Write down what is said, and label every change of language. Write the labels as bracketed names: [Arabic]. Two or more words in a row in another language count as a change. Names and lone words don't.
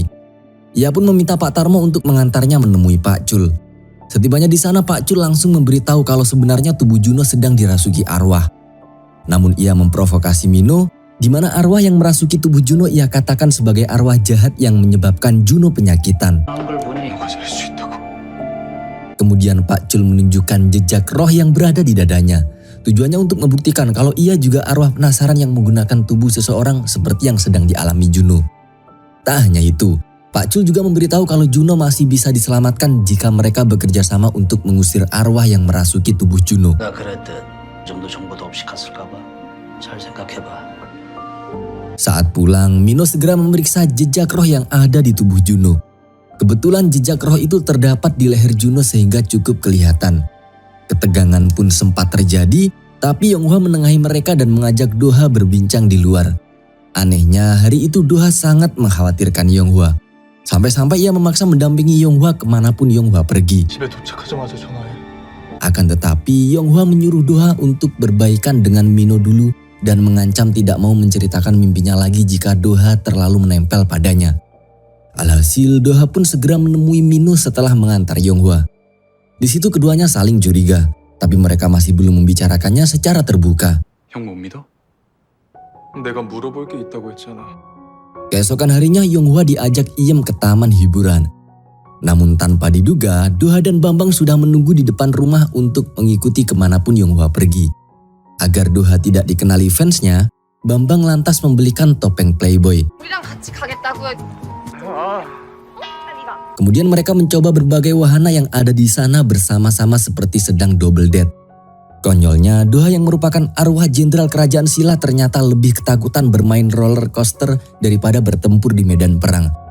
[Indonesian] Ia pun meminta Pak Tarmo untuk mengantarnya menemui Pak Chul. Setibanya di sana Pak Chul langsung memberitahu kalau sebenarnya tubuh Juno sedang dirasuki arwah. Namun ia memprovokasi Mino, di mana arwah yang merasuki tubuh Juno ia katakan sebagai arwah jahat yang menyebabkan Juno penyakitan. [Korean] 걸 보니 [Indonesian] Kemudian Pak Chul menunjukkan jejak roh yang berada di dadanya. Tujuannya untuk membuktikan kalau ia juga arwah penasaran yang menggunakan tubuh seseorang seperti yang sedang dialami Juno. Tak hanya itu, Pak Chul juga memberitahu kalau Juno masih bisa diselamatkan jika mereka bekerja sama untuk mengusir arwah yang merasuki tubuh Juno. [Korean] 나 그랬듯 좀 더 정보도 없이 갔을까 봐. 잘 생각해봐. [Indonesian] Saat pulang, Mino segera memeriksa jejak roh yang ada di tubuh Juno. Kebetulan jejak roh itu terdapat di leher Juno sehingga cukup kelihatan. Ketegangan pun sempat terjadi, tapi Yonghwa menengahi mereka dan mengajak Doha berbincang di luar. Anehnya, hari itu Doha sangat mengkhawatirkan Yonghwa. Sampai-sampai ia memaksa mendampingi Yonghwa kemanapun Yonghwa pergi. [Korean] 집에 도착하자마자 전화해. [Indonesian] Akan tetapi, Yonghwa menyuruh Doha untuk berbaikan dengan Mino dulu dan mengancam tidak mau menceritakan mimpinya lagi jika Doha terlalu menempel padanya. Alhasil, Doha pun segera menemui Mino setelah mengantar Yonghwa. Di situ keduanya saling curiga, tapi mereka masih belum membicarakannya secara terbuka. [Korean] 형 못 믿어? 내가 물어볼 게 있다고 했잖아. [Indonesian] Keesokan harinya, Yonghwa diajak Iem ke taman hiburan. Namun tanpa diduga, Doha dan Bambang sudah menunggu di depan rumah untuk mengikuti kemanapun Yonghwa pergi. Agar Doha tidak dikenali fansnya, Bambang lantas membelikan topeng Playboy. [Korean] 우리랑 같이 가겠다고. [Indonesian] Kemudian mereka mencoba berbagai wahana yang ada di sana bersama-sama seperti sedang [English] double date. [Indonesian] Konyolnya, Doha yang merupakan arwah jenderal kerajaan Silla ternyata lebih ketakutan bermain [English] roller coaster [Indonesian] daripada bertempur di medan perang.